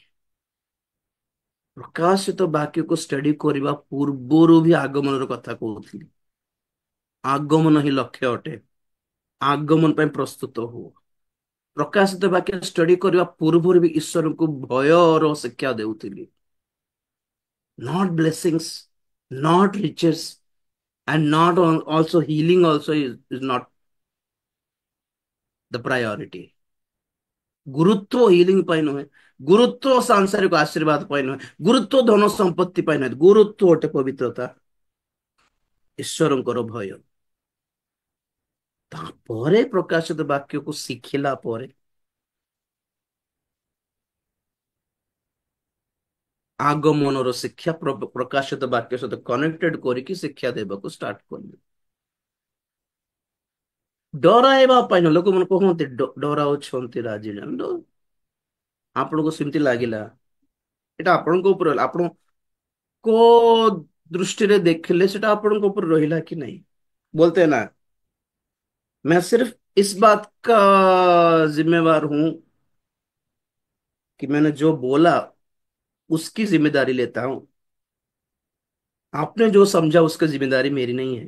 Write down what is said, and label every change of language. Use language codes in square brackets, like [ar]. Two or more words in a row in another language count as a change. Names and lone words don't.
[or] ପ୍ରକାଶିତ ବାକ୍ୟକୁ ଷ୍ଟଡି କରିବା ପୂର୍ବରୁ ବି ଆଗମନର କଥା କହୁଥିଲି। ଆଗମନ ହିଁ ଲକ୍ଷ୍ୟ ଅଟେ। ଆଗମନ ପାଇଁ ପ୍ରସ୍ତୁତ ହୁଅ। ପ୍ରକାଶିତ ବାକ୍ୟ ଷ୍ଟଡି କରିବା ପୂର୍ବରୁ ବି ଈଶ୍ୱରଙ୍କୁ ଭୟର ଶିକ୍ଷା ଦେଉଥିଲି। [en] Not blessings, not riches, and not also healing also is not the priority. [or] ଗୁରୁତ୍ୱ ହିଲିଂ ପାଇଁ ନୁହେଁ, ଗୁରୁତ୍ୱ ସାଂସାରିକ ଆଶୀର୍ବାଦ ପାଇଁ ନୁହେଁ, ଗୁରୁତ୍ୱ ଧନ ସମ୍ପତ୍ତି ପାଇଁ ନୁହେଁ, ଗୁରୁତ୍ୱ ଗୋଟେ ପବିତ୍ରତା, ଈଶ୍ୱରଙ୍କର ଭୟ। ତାପରେ ପ୍ରକାଶିତ ବାକ୍ୟକୁ ଶିଖିଲା ପରେ ଆଗମନର ଶିକ୍ଷା ପ୍ରକାଶିତ ବାକ୍ୟ ସହିତ କନେକ୍ଟେଡ କରିକି ଶିକ୍ଷା ଦେବାକୁ ଷ୍ଟାର୍ଟ କଲେ। ଡରାଇବା ପାଇଁ ନୁହେଁ, ଲୋକମାନେ କହନ୍ତି ଡରାଉଛନ୍ତି ରାଜି ଜାଣିଲ, ଆପଣଙ୍କୁ ସେମିତି ଲାଗିଲା, ଏଟା ଆପଣଙ୍କ ଉପରେ ରହିଲା, ଆପଣ କୋ ଦୃଷ୍ଟି ଦେଖିଲେ ସେଟା ଆପଣ ଉପର ରହିଲା କି ନାହିଁ। [hi] बोलते हैं ना, मैं सिर्फ इस बात का जिम्मेवार हूं कि मैंने जो बोला उसकी जिम्मेदारी लेता हूं, आपने जो समझा उसकी जिम्मेदारी मेरी नहीं है।